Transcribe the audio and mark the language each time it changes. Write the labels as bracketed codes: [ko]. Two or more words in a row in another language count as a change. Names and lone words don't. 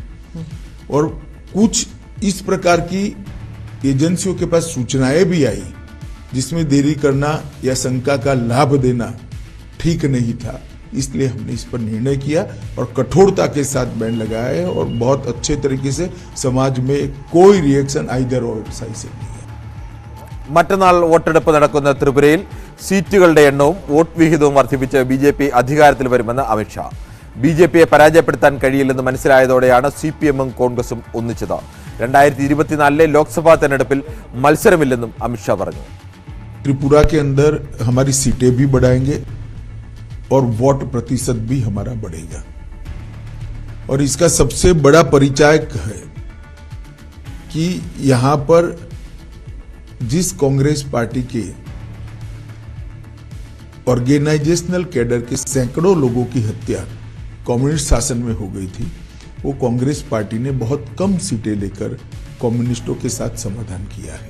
[hi] और कुछ इस प्रकार की एजेंसियों के पास सूचनाएं भी आई जिसमें देरी करना या शंका का लाभ देना ठीक नहीं था. इसलिए हमने इस पर निर्णय किया और कठोरता के साथ बैन लगाया है और बहुत अच्छे तरीके से समाज में कोई [en] reaction either [hi] और साइड से नहीं है. [ml] മറ്റന്നാൾ വോട്ടെടുപ്പ് നടക്കുന്ന ത്രിപുരയിൽ സീറ്റുകളുടെ എണ്ണവും വോട്ട് വിഹിതവും വർദ്ധിപ്പിച്ച് BJP അധികാരത്തിൽ വരുമെന്ന് അമിത്ഷാ. BJP-യെ പരാജയപ്പെടുത്താൻ കഴിയില്ലെന്ന് മനസ്സിലായതോടെയാണ് CPM-ഉം കോൺഗ്രസും ഒന്നിച്ചത്. 2024 ലോക്സഭാ തെരഞ്ഞെടുപ്പിൽ മത്സരമില്ലെന്നും അമിത്ഷാ പറഞ്ഞു. [hi] त्रिपुरा के अंदर हमारी सीटें भी बढ़ाएंगे और वोट प्रतिशत भी हमारा बढ़ेगा. और इसका सबसे बड़ा परिचायक है कि यहां पर जिस कांग्रेस पार्टी के [en] organisational cadre [hi] के सैकड़ों लोगों की हत्या कम्युनिस्ट शासन में हो गई थी, वो कांग्रेस पार्टी ने बहुत कम सीटें लेकर कम्युनिस्टों के साथ समाधान किया है.